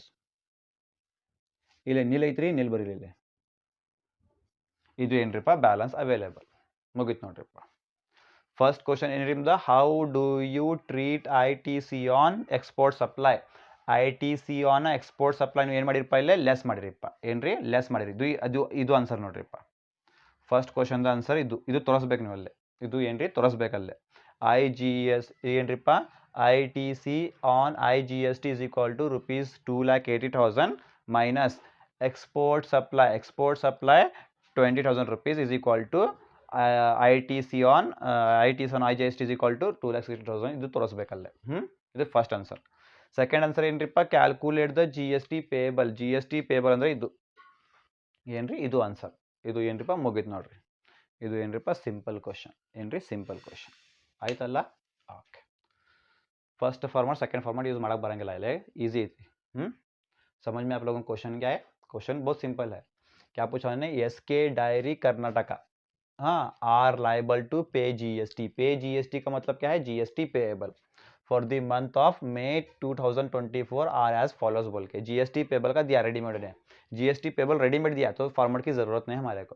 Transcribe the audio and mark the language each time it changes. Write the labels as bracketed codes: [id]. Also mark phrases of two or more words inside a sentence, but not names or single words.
[kn] ಇಲ್ಲೇ ನಿಲ್ ಐತ್ರಿ ನಿಲ್ ಬರೀರಿ ಇಲ್ಲಿ ಇದು ಏನ್ರಿಪ್ಪ [en] balance available [kn] ಮುಗೀತು ನೋಡ್ರಿಪ್ಪ [en] first question [kn] ಏನ್ರಿ ನಿಮ್ದು [en] how do you treat I T C on export supply I T C on export supply [kn] ನೀವು ಏನು ಮಾಡಿರಿಪ್ಪ ಇಲ್ಲೇ ಲೆಸ್ ಮಾಡಿರಿಪ್ಪ ಏನ್ರಿ ಲೆಸ್ ಮಾಡಿರಿ ಇದು ಆನ್ಸರ್ ನೋಡ್ರಿಪ್ಪ [en] first question ಆನ್ಸರ್ [kn] ಇದು ತೋರಿಸ್ಬೇಕು ನೀವು ಅಲ್ಲೇ ಇದು ಏನ್ರಿ ತೋರಿಸ್ಬೇಕಲ್ಲೇ [en] I G S ಏನ್ರಿಪ್ಪ I T C on I G S T is equal to rupees 2,80,000 minus export supply 20,000 rupees is equal to ITC on IGST is equal to 2,60,000 [kn] ಇದು ತೋರಿಸ್ಬೇಕಲ್ಲೇ ಇದು [en] first answer second answer ಏನ್ರಿಪ್ಪ calculate the G S T payable [kn] ಅಂದರೆ ಇದು ಏನ್ರಿ ಇದು ಆನ್ಸರ್ ಇದು ಏನ್ರಿಪ್ಪ [hi] ಮುಗಿತು ನೋಡ್ರಿ ಇದು ಏನ್ರಿಪ್ಪ [en] simple question [hi] ಏನ್ರಿ [en] simple question [kn] ಆಯ್ತಲ್ಲ ಓಕೆ [en] first format second format use [kn] ಮಾಡಕ್ಕೆ ಬರಂಗಿಲ್ಲ ಇಲ್ಲಿ ಈಸಿ ಐತಿ [hi] समझ में आप लोगों को क्वेश्चन क्या है क्वेश्चन बहुत सिंपल है क्या पूछा है एसके डायरी कर्नाटका हाँ [en] are liable to pay GST [hi] का मतलब क्या है [en] GST payable for the month of May 2024 are as follows [hi] बोल के [en] GST payable [hi] का दिया रेडीमेड ने, [en] GST payable readymade [hi] दिया तो फॉर्मेट की जरूरत नहीं हमारे को।